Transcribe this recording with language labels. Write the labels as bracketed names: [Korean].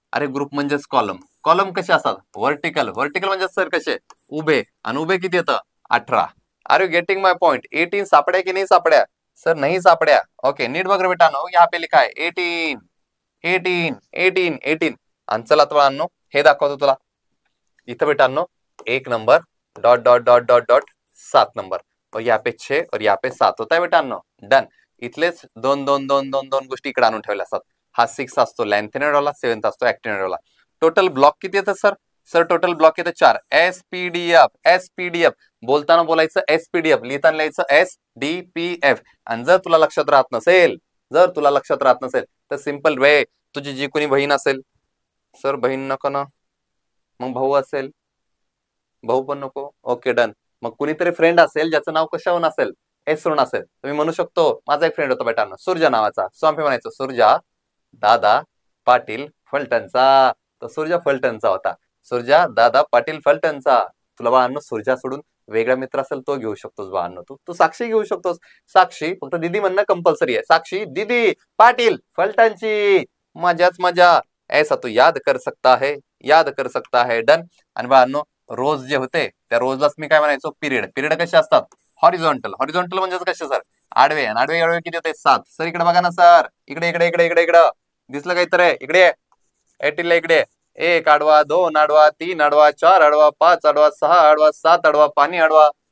[Marathi] अरे ग्रुप म्हणजेच column. Column कसे असतात? व्हर्टिकल. व्हर्टिकल म्हणजे सर कसे? उभे. आणि उभे किती येतं? 18. [English] Are you getting my point? [Marathi] 18 सापड्या की नाही सापड्या? सर नाही सापड्या. ओके नीट बघ रे बेटानो, [Hindi] यहाँ पे लिखा है [Marathi] 18 18 18 18. आणि चला बाळांनो हे दाखवतो तुला. इथं बेटांनो 1 number dot dot dot dot dot 7 number, [Hindi] और यहाँ पे 6 और यहाँ पे 7 होता है [Marathi] बेटांनो. डन. इथलेच 2 2 2 2 2 गोष्टी इकडे आणून ठेवल्या असतात. हा 6 असतो लॅन्थेनॉइड वाला, 7 असतो ऍक्टिनॉइड वाला. टोटल ब्लॉक किती येतात सर? सर टोटल ब्लॉक येतात 4. एसपीडीएफ. एसपीडीएफ बोलताना बोलायचं एसपीडीएफ, लिहिताना लिहायचं एसडीपीएफ. आणि जर तुला लक्षात राहत नसेल, तर सिंपल वे, तुझी जी कोणी बहीण असेल, सर बहीण नको ना, मग भाऊ असेल, भाऊ पण नको. Okay done. मग कुणीतरी फ्रेंड असेल ज्याचं नाव कशावरून असेल? एस वरून असेल. तुम्ही म्हणू शकतो माझा एक फ्रेंड होता बेटांनो सुरजा नावाचा. सो आम्ही म्हणायचो सुरजा दादा पाटील फलटणचा. तो सुरजा फलटणचा होता. सुरजा दादा पाटील फलटणचा. तुला बाळांनो सुरजा सोडून वेगळा मित्र असेल तो घेऊ शकतोस बाळांनो. तू साक्षी घेऊ शकतोस. साक्षी फक्त दिदी म्हणणं कंपल्सरी आहे. साक्षी दिदी पाटील फलटणची. मजाच मजा, [Hindi] ऐसा तू याद कर सकता है, याद कर सकता है. [English] Done. [Marathi] आणि बाळांनो रोज जे होते त्या रोजलाच मी काय म्हणायचो, पिरियड. पिरियड कसे असतात, हॉरिझॉन्टल. हॉरिझॉन्टल म्हणजे कसं सर, आडवे. आणि आडवे आडवे किती होते, 7. सर इकडे बघा ना सर, इकडे इकडे इकडे इकडे इकडे दिसलं काहीतरी, इकडे 18 इकडे. 1 आडवा, 2 आडवा, 3 आडवा, 4 आडवा, 5 आडवा, 6 आडवा, 7 आडवा, पाणी आडवा.